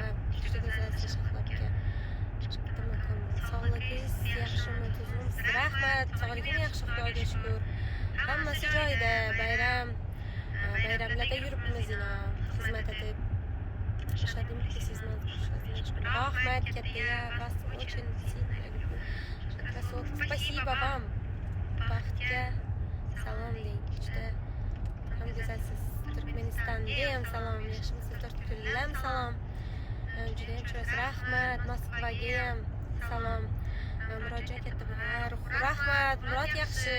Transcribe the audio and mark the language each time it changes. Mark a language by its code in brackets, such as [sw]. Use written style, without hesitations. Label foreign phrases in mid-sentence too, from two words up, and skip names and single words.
[uz] Juda go'zalsiz Shahloga. Sog'ligingiz yaxshimi, tuzimsiz? Rahmat, sog'ligim yaxshi, Xudoga shukr. Hammasi joyida, bayramlarda yuribmiz xizmat etib. Shadimki sizman, rahmat katta, [ru] вас очень сильно люблю. Красотка, спасибо вам. [uz] Baxtga salom deng. Juda ham go'zalsiz. Turkmanistondayam salom, yaxshimisiz? Turkiyam salom. Juda ham chiroyli. Rahmat, Moskvaga ham salom. Murojaat etdi. Rahmat, Murod yaxshi.